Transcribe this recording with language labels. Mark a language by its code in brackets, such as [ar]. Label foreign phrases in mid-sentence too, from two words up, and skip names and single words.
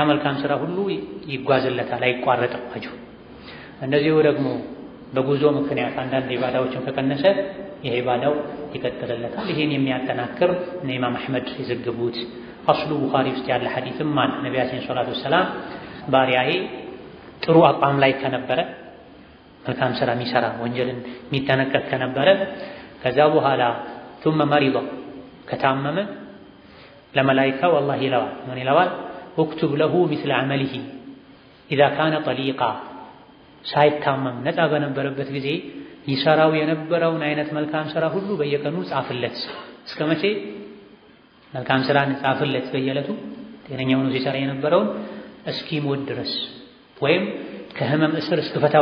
[am] መልካም ስራ ሁሉ ይጓዝለታል፣ አይቋረጥም አጅሩ። እንደዚሁ ደግሞ በጉዞ ምክንያት አንዳንድ ኢባዳዎችን ከቀነሰ ይሄ ኢባዳው ይቀጥልለታል። ይሄን የሚያጠናክር ኢማም አሕመድ የዘገቡት አስሉ ቡኻሪ ውስጥ ያለ ሐዲስም አለ። ነቢያችን [ar] صلى الله عليه وسلم [am] ባሪያዬ ጥሩ አቋም ላይ ከነበረ መልካም ስራ የሚሰራ ወንጀልን የሚጠነቀቅ ከነበረ ከዛ በኋላ [ar] ثم مرض [am] ከታመመ ለመላኢካው አላህ ይለዋል፣ ምን ይለዋል? [ar] اكتب له مثل عمله اذا كان طليقا [am] ሳይታመም ነፃ በነበረበት ጊዜ ይሰራው የነበረውን አይነት መልካም ስራ ሁሉ በየቀኑ ጻፍለት። እስከ መቼ? መልካም ስራ ጻፍለት በየዕለቱ ጤነኛው ነው ሲሰራ የነበረውን እስኪሞት ድረስ ወይም ከህመም እስር እስከፈታው